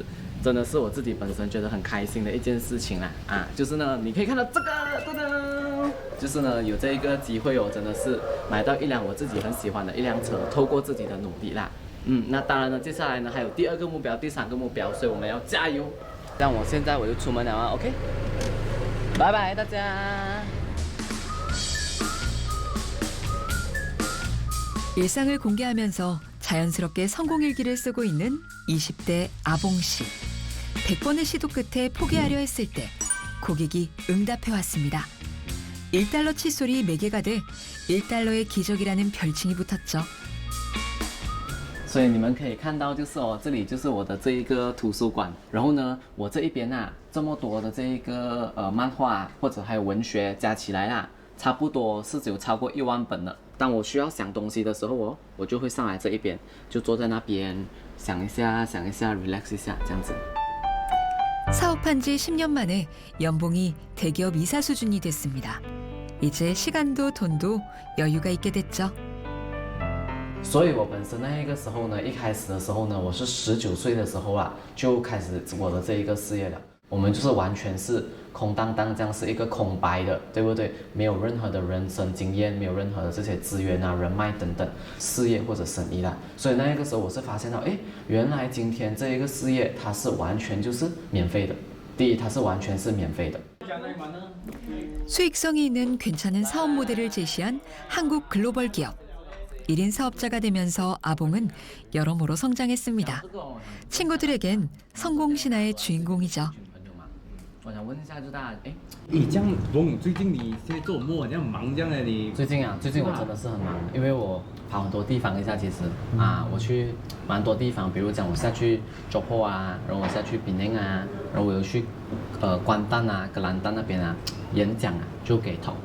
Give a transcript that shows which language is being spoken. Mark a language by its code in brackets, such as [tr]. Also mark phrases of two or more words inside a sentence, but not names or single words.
[zh] 真的是我自己本身觉得很开心的一件事情啦就是呢，你可以看到这个，噔噔，就是呢有这一个机会真的是买到一辆我自己很喜欢的一辆车，透过自己的努力啦，那当然呢，接下来呢还有第2个目标、第3个目标，所以我们要加油。让我现在我就出门了，OK， 拜拜大家。 [ko] 일상을 공개하면서 자연스럽게 성공일기를 쓰고 있는 20대 아봉 씨. 100번의 시도 끝에 포기하려 했을 때 고객이 응답해왔습니다. 1달러 칫솔이 매개가 돼 1달러의 기적이라는 별칭이 붙었죠. [zh] 所以你们可以看到，就是这里就是我的这一个图书馆。然后呢，我这一边这么多的这一个漫画或者还有文学加起来差不多是有超過10000本了。当我需要想东西的时候我就会上来这一边，就坐在那边想一下 relax 一下这样子。 [ko] 사업한 지 10년 만에 연봉이 대기업 이사 수준이 됐습니다. 이제 시간도 돈도 여유가 있게 됐죠. [zh] 所以我本身那个时候呢，一开始的时候呢，我是19岁的时候就开始我的这一个事业了。我们就是完全是空荡荡，这样是一个空白的，对不对？没有任何的人生经验，没有任何的这些资源人脉等等，事业或者生意啦。所以那个时候我是发现到，原来今天这一个事业它是完全就是免费的。第一，它是完全是免费的。 [ko] 수익성이 있는 괜찮은 사업 모델을 제시한 한국 글로벌 기업. 1인 사업자가 되면서 아봉은 여러모로 성장했습니다. 친구들에겐 성공 신화의 주인공이죠. [zh] 我想问一下，就大家，这样龙，最近你现在做梦，你很忙这样的你？最近我真的是很忙，因为我跑很多地方一下，其实我去蛮多地方，比如讲我下去johor然后我下去Penang然后我有去关丹格兰丹那边演讲就给投。